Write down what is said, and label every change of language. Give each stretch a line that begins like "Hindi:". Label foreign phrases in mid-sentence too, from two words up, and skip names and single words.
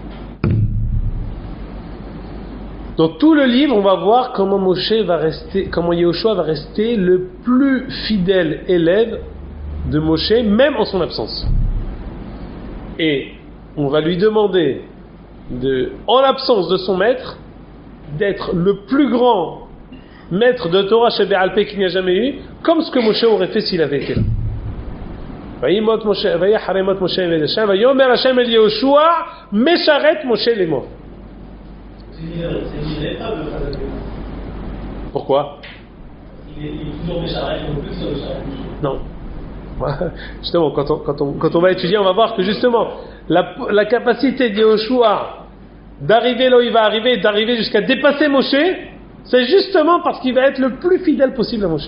French: Dans tout le livre, on va voir comment Yehoshua va rester le plus fidèle élève de Moshe, même en son absence. Et on va lui demander, en l'absence de son maître, d'être le plus grand maître de Torah chez Be'alpé qu'il n'y a jamais eu, comme ce que Moshe aurait fait s'il avait été là.
Hebrew: וימות משה, ויחרי מות משה Eved Hashem, ויאמר השם אל יהושע, משרת משה לאמור.
French: Pourquoi? Il est toujours Mesharet, il est plus sur Mesharet. Non. Justement, quand on va étudier, on va voir que justement, la capacité de Yehoshua d'arriver là où il va arriver, d'arriver jusqu'à dépasser Moshe, c'est justement parce qu'il va être le plus fidèle possible à Moshe.